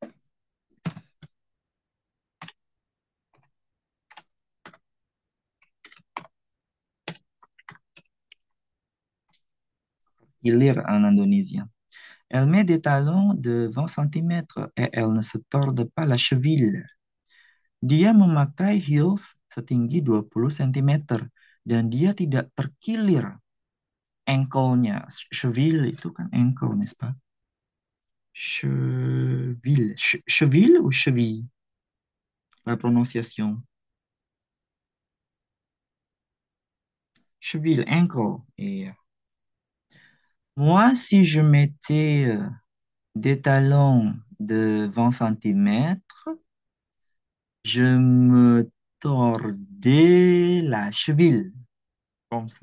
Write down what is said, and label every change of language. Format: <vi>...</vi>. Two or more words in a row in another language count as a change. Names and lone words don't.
<fr>Lire en indonésien. Elle met des talons de 20 centimètres et elle ne se torde pas la cheville.</fr> <id>Dia memakai heels setinggi 20 cm dan dia tidak terkilir ankle-nya. Cheville itu kan ankle,</id> <fr>n'est-ce pas? Cheville. Cheville ou cheville? La prononciation. Cheville, ankle. Et moi, si je mettais des talons de 20 centimètres, je me tordais la cheville, comme ça.</fr>